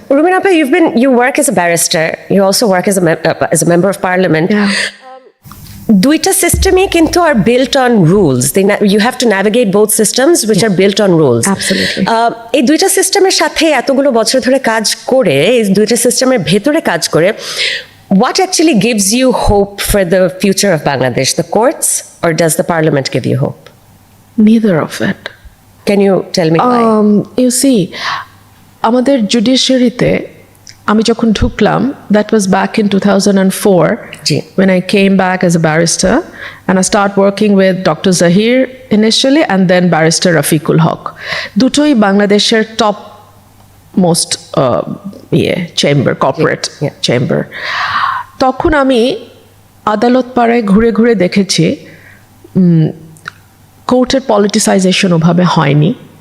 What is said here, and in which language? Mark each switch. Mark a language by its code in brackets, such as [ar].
[en] Rumina appa, you work as a barrister, you also work as a member of parliament. [bn] দুইটা সিস্টেমই কিন্তু আর [en] built on rules. You have to navigate both systems which are built on rules. Absolutely. [bn] এই দুইটা সিস্টেমের সাথে এতগুলো বছর ধরে কাজ করে, এই দুইটা সিস্টেমের ভেতরে কাজ করে, [en] what actually gives you hope for the future of Bangladesh? The courts, or does the parliament give you hope? Neither of it. Can you tell me why? You see, [bn] আমাদের জুডিশিয়ারিতে আমি যখন ঢুকলাম, [en] that was back in 2004 [bn] G. [en] when I came back as a barrister and I start working with Dr. Zahir initially and then barrister Rafiqul Haq. [bn] দুটোই বাংলাদেশের top most chamber, corporate [en] Yeah. [bn] Chamber. তখন আমি আদালত পাড়ায় ঘুরে ঘুরে দেখেছি কোর্টের পলিটিসাইজেশন ওভাবে হয়নি।